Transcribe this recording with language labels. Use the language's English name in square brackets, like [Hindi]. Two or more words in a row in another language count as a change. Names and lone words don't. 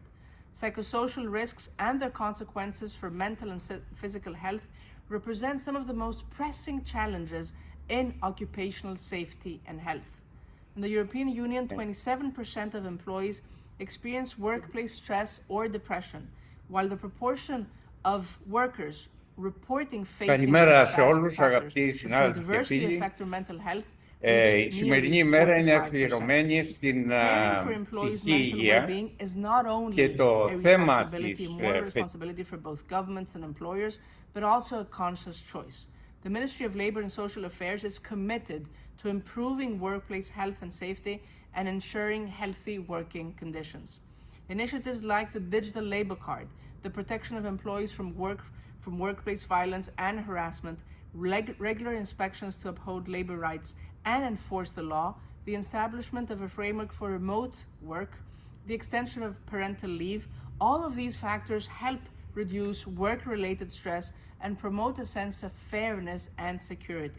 [English] Psychosocial risks and their consequences for mental and physical health represent some of the most pressing challenges in occupational safety and health. In the European Union, 27% of employees experience workplace stress or depression, while the proportion of workers reporting facing [Greek] Καλημέρα [English] risk [Greek] σε όλους, [English] factors [Greek] αγαπητοί [English] that can [Greek] συνάδελφοι και [English] adversely [Greek] φίλοι. [English] affect their mental health. [Greek] Η σημερινή ημέρα είναι αφιερωμένη στην [English] Caring for employees' [Greek] ψυχική [English] mental [Greek] υγεία [English] well-being is not only [Greek] και το [English] a [Greek] θέμα [English] responsibility, [Greek] της [English] a moral responsibility for both governments and employers, but also a conscious choice. The Ministry of Labour and Social Affairs is committed to improving workplace health and safety and ensuring healthy working conditions. Initiatives like the digital labor card, the protection of employees from workplace violence and harassment, regular inspections to uphold labor rights and enforce the law, the establishment of a framework for remote work, the extension of parental leave, all of these factors help reduce work-related stress and promote a sense of fairness and security.